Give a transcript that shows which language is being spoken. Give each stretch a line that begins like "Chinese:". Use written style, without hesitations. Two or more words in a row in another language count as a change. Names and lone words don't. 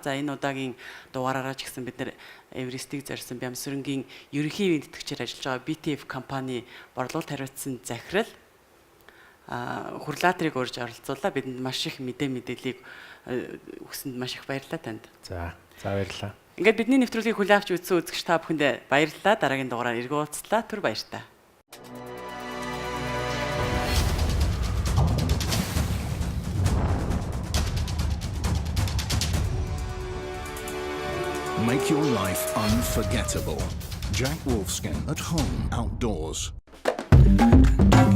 Mongolian: За энэ удаагийн дугаараараа ч гэсэн бид нар Эверестийг зорьсон Бямсрангийн ерөнхий ивент тэтгэгчээр ажиллаж байгаа BTF компани борлуулалт хариуцсан захирал хурлаатрыг урьж оролцуулаа. Бидэнд маш их мэдээллийг өгсөнд маш их баярлалаа танд. За баярлалаа. Ингээд бидний нэвтрүүлгийг хүлээн авч үзсэн үзэгч та бүхэндээ баярлалаа. Дараагийн дугаараар эргэн уулзлаа. Түр баярлалаа.
English: Make your life unforgettable. Jack Wolfskin at home outdoors.